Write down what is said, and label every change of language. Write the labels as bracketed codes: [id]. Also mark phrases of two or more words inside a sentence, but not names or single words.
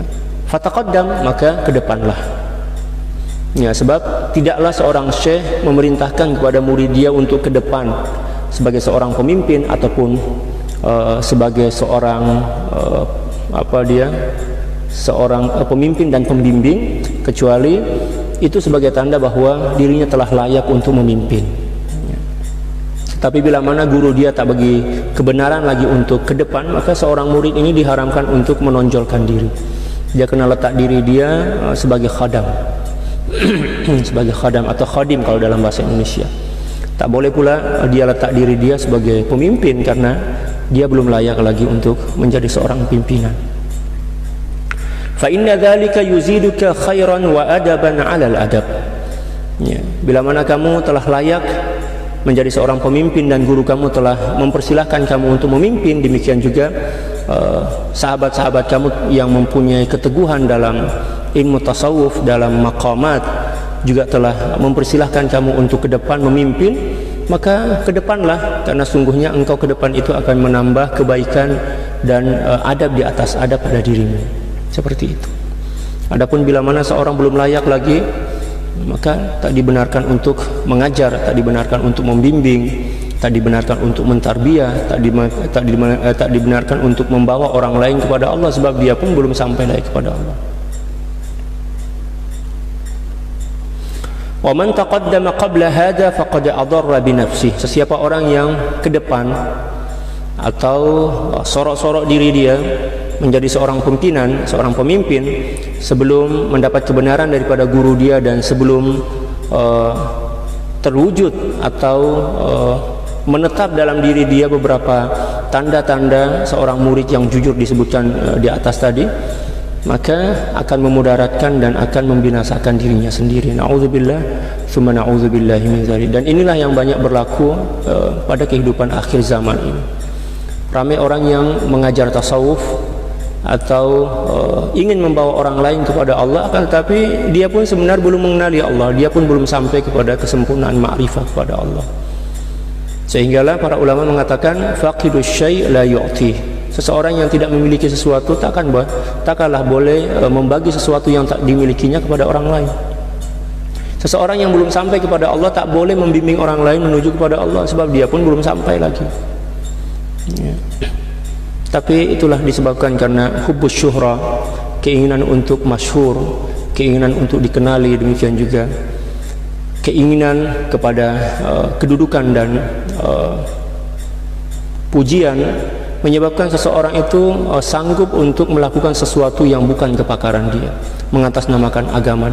[ms] Fataqaddam, maka ke depanlah. Ya, sebab tidaklah seorang syekh memerintahkan kepada murid dia untuk ke depan sebagai seorang pemimpin ataupun sebagai seorang seorang pemimpin dan pembimbing, kecuali itu sebagai tanda bahwa dirinya telah layak untuk memimpin. Tapi bila mana guru dia tak bagi kebenaran lagi untuk ke depan, maka seorang murid ini diharamkan untuk menonjolkan diri. Dia kena letak diri dia sebagai khadam sebagai khadam atau khadim kalau dalam bahasa Indonesia. Tak boleh pula dia letak diri dia sebagai pemimpin, karena dia belum layak lagi untuk menjadi seorang pimpinan. [ar] فإن ذلك يزيدك خيرا وأدبا على الأدب. [ms] Ya, bila mana kamu telah layak menjadi seorang pemimpin dan guru kamu telah mempersilahkan kamu untuk memimpin, demikian juga sahabat-sahabat kamu yang mempunyai keteguhan dalam ilmu tasawuf, dalam maqamat, juga telah mempersilahkan kamu untuk ke depan memimpin, maka ke depanlah, karena sungguhnya engkau ke depan itu akan menambah kebaikan dan adab di atas adab pada dirimu. Seperti itu. Adapun bila mana seorang belum layak lagi, maka tak dibenarkan untuk mengajar, tak dibenarkan untuk membimbing, tak dibenarkan untuk mentarbiyah, tak dibenarkan untuk membawa orang lain kepada Allah, sebab dia pun belum sampai lagi kepada Allah. [ar] ومن تقدم قبل هذا فقد أضر بنفسه. [ms] Sesiapa orang yang ke depan atau sorok-sorok diri dia menjadi seorang pimpinan, seorang pemimpin, sebelum mendapat kebenaran daripada guru dia dan sebelum terwujud atau menetap dalam diri dia beberapa tanda-tanda seorang murid yang jujur disebutkan di atas tadi, maka akan memudaratkan dan akan membinasakan dirinya sendiri. [ar] نعوذ بالله ثم نعوذ بالله من ذلك. [ms] Dan inilah yang banyak berlaku pada kehidupan akhir zaman ini. Ramai orang yang mengajar tasawuf atau ingin membawa orang lain kepada Allah, akan tetapi dia pun sebenarnya belum mengenali Allah, dia pun belum sampai kepada kesempurnaan ma'rifah kepada Allah. Sehinggalah para ulama mengatakan [ar] فاقد الشيء لا يعطي. [ms] Seseorang yang tidak memiliki sesuatu takkanlah boleh membagi sesuatu yang tak dimilikinya kepada orang lain. Seseorang yang belum sampai kepada Allah tak boleh membimbing orang lain menuju kepada Allah, sebab dia pun belum sampai lagi. Ya. Tapi itulah disebabkan karena [ar] حب الشهرة, [ms] keinginan untuk masyhur, keinginan untuk dikenali, demikian juga keinginan kepada kedudukan dan pujian, menyebabkan seseorang itu sanggup untuk melakukan sesuatu yang bukan kepakaran dia, mengatasnamakan agama.